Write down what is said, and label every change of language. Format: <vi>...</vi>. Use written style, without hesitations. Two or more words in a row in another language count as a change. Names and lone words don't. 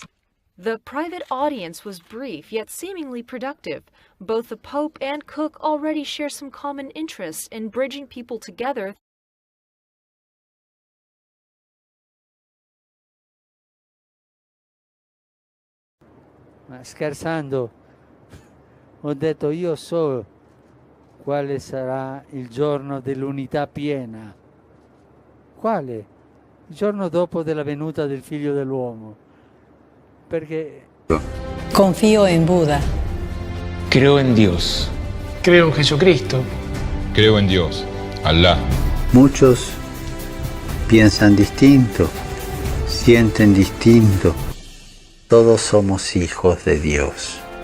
<en>The private audience was brief yet seemingly productive. Both the Pope and Cook already share some common interests in bridging people together.</en> <it>Ma scherzando, ho detto io so quale sarà il giorno dell'unità piena. Quale? Il giorno dopo della venuta del Figlio dell'uomo. Perché</it> <es>confío en Buda. Creo en Dios. Creo en Jesucristo. Creo en Dios, Allah. Muchos piensan distinto, sienten distinto. Todos somos hijos de Dios.</es>